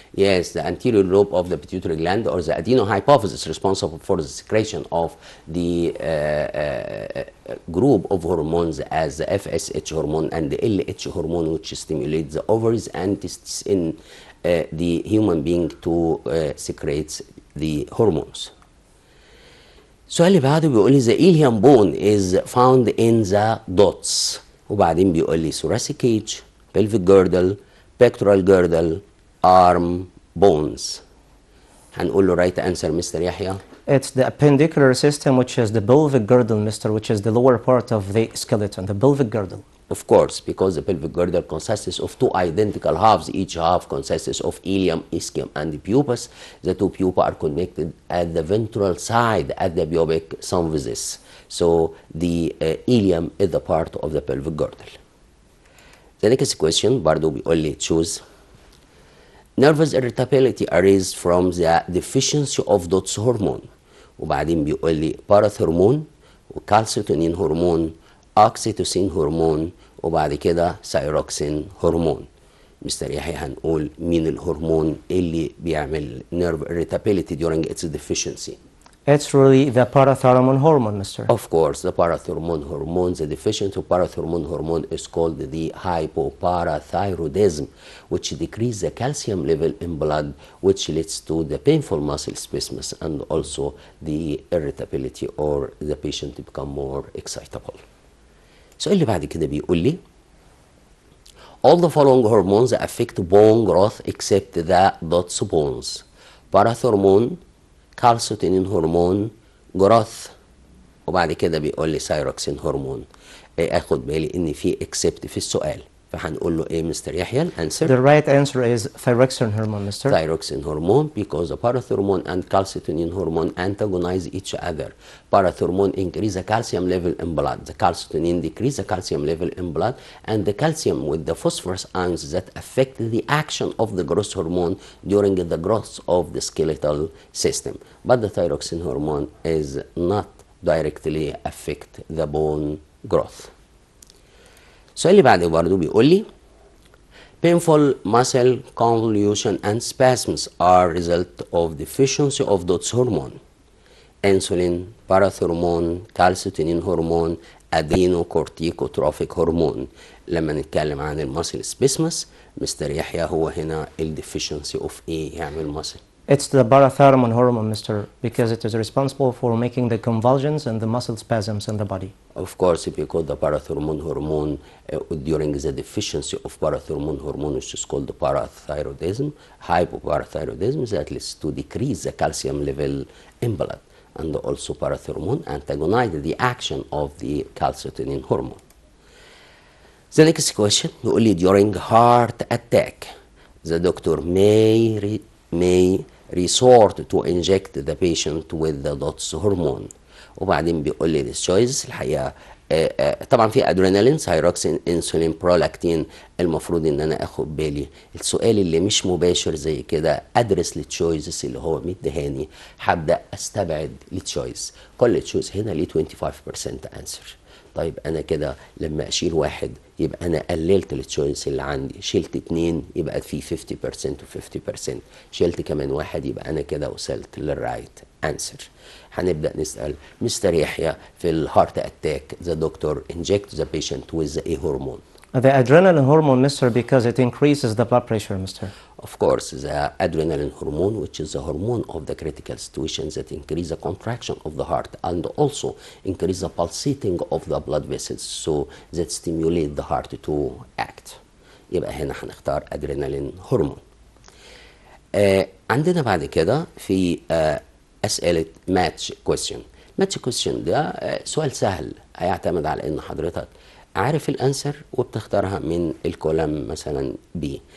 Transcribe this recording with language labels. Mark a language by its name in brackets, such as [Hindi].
[English] Yes, the anterior lobe of the pituitary gland or the adenohypophysis responsible for the secretion of the group of hormones as the FSH hormone and the LH hormone, which stimulates the ovaries and testes in the human being to secrete the hormones. [Arabic] السؤال اللي بعده بيقول لي [English] the ilium bone is found in the dots، [Arabic] وبعدين بيقول لي [English] thoracic cage, pelvic girdle, pectoral girdle, arm bones. [Arabic] هنقول له [English] right answer [Arabic] مستر يحيى. [English] It's the appendicular system, which is the pelvic girdle, mister, which is the lower part of the skeleton, the pelvic girdle. Of course, because the pelvic girdle consists of two identical halves. Each half consists of ilium, ischium, and pubis. The two pupae are connected at the ventral side at the pubic symphysis. So the ilium is the part of the pelvic girdle. The next question [Arabic] برضو بيقول لي [English] choose. Nervous irritability arises from the deficiency of DOTS hormone. [Arabic] وبعدين بيقول لي [English] parathormone وكالسيتونين hormone oxytocin hormone [Arabic] وبعد كده [English] Thyroxine hormone. [Arabic] مستر يحيى هنقول مين الهرمون اللي بيعمل [English] nerve irritability during its deficiency؟ It's really the parathyroid hormone, mister. Of course, the parathyroid hormone, the deficiency of parathyroid hormone is called the hypoparathyroidism, which decreases the calcium level in blood, which leads to the painful muscle spasms and also the irritability, or the patient become more excitable. [Arabic] السؤال اللي بعد كده بيقول لي [English] all the following hormones affect bone growth except the DOTS bones. Parathyroid, كالسيتونين هرمون، جروث، [Arabic] وبعد كده بيقول لي [English] Thyroxine hormone. اخد بالي ان في اكسبت في السؤال، فهنقول له ايه مستر يحيى الانسر؟ The right answer is thyroxine hormone, mister. Thyroxine hormone, because the parathyroid and calcitonin hormone antagonize each other. Parathyroid increase the calcium level in blood, the calcitonin decrease the calcium level in blood, and the calcium with the phosphorus ions that affect the action of the growth hormone during the growth of the skeletal system. But the thyroxine hormone is not directly affect the bone growth. [Arabic] السؤال اللي بعده برضه بيقول لي [English] painful muscle convolution and spasms are result of deficiency of DOTS hormone. Insulin, parathyroid, calcitonin hormone, adrenocorticotropic hormone. [Arabic] لما نتكلم عن المسل spasms مستر يحيى هو هنا ال [English] deficiency of [Arabic] ايه يعمل muscle؟ [English] It's the parathyroid hormone, mister, because it is responsible for making the convulsions and the muscle spasms in the body. Of course, because the parathyroid hormone during the deficiency of parathyroid hormone, which is called parathyroidism, hypoparathyroidism, that leads to decrease the calcium level in blood, and also parathyroid antagonize the action of the calcitonin hormone. The next question [Arabic] بيقول لي [English] during heart attack, the doctor may resort to inject the patient with the DOTS hormone. [Arabic] وبعدين بيقول لي [English] this choice [Arabic] الحقيقه طبعا في ادرينالين، ثايروكسين، انسولين، برولاكتين. المفروض ان انا اخد بالي السؤال اللي مش مباشر زي كده ادرس التشويسز اللي هو مديهاني، هبدا استبعد التشويس. كل تشويس هنا ليه 25% انسر. طيب انا كده لما اشيل واحد يبقى انا قللت التشويس اللي عندي، شلت اتنين يبقى في 50% و50%، شلت كمان واحد يبقى انا كده وصلت للرايت انسر. هنبدا نسال مستر يحيى في [English] الهارت attack the doctor inject the patient with a hormone. The adrenaline hormone, mister, because it increases the blood pressure, mister. Of course, the adrenaline hormone, which is the hormone of the critical situations that increase the contraction of the heart and also increase the pulsating of the blood vessels, so that stimulate the heart to act. [Arabic] يبقى هنا هنختار adrenaline hormone. عندنا بعد كده في أسئلة match question. match question ده سؤال سهل، هيعتمد على ان حضرتك عارف الانسر وبتختارها من الكولم مثلا بي.